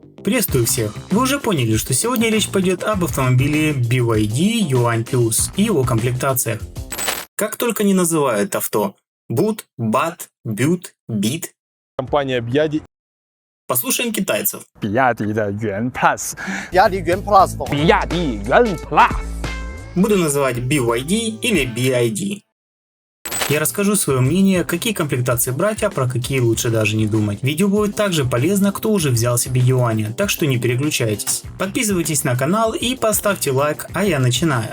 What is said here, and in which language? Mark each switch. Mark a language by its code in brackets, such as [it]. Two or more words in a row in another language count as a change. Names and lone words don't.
[ru] Приветствую всех! Вы уже поняли, что сегодня речь пойдет об автомобиле BYD Yuan Plus и его комплектациях. Как только не называют авто Boot, BAT, Butte, Beat. Компания BYD. Послушаем китайцев. [zh] BYD 的元 Plus， BYD 元 Plus 风。比亚迪元 Plus。 [ru] Буду называть BYD или BID. Я расскажу свое мнение, какие комплектации брать, а про какие лучше даже не думать. Видео будет также полезно, кто уже взял себе юаня, так что не переключайтесь. Подписывайтесь на канал и поставьте лайк, а я начинаю.